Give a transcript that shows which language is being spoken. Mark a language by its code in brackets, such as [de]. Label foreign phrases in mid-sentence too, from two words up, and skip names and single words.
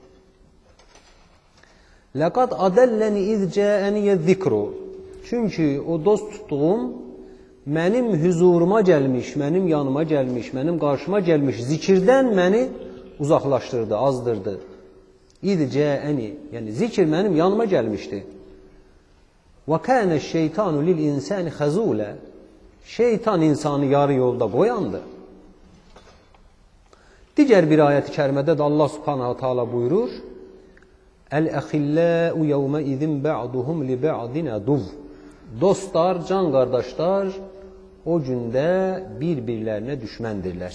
[ar] لقد أضلني إذ جاءني ذكر. [az] Çünki o dost tutduğum mənim huzuruma gəlmiş, mənim yanıma gəlmiş, mənim qarşıma gəlmiş zikirdən məni uzaqlaşdırdı, azdırdı. İzcəəni, yəni zikir mənim yanıma gəlmişdi. [ar] وَكَانَ الشَّيْطَانُ لِلْاِنْسَانِ خَزُولًا. [az] Şeytan insanı yarı yolda qoyandı. Digər bir ayət-i kərimədə də Allah [ar] سبحانه تعالى [az] buyurur: [ar] "الأخلاء يومئذ بعضهم لبعض عدو." [az] Dostlar, can qardaşlar o gündə bir-birlərinə düşməndirlər.